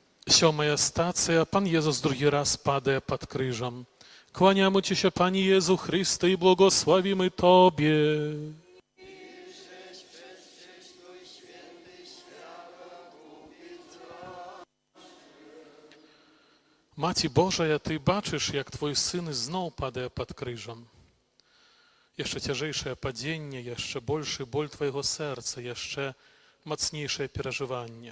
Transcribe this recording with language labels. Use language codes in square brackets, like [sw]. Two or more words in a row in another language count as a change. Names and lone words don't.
[be] Сёмая стацыя, Пан Езус другі раз падае пад крыжам. [pl] Кłaniamy Ci się, Panie Jezu Chryste, i błogosławimy Tobie. [be] Маці Божая, Ty бачыш, як Твой сын зноў падае пад крыжам. Яшчэ цяжэйшае падзенне, яшчэ большы боль Твайго сэрца, яшчэ мацнейшае перажыванне.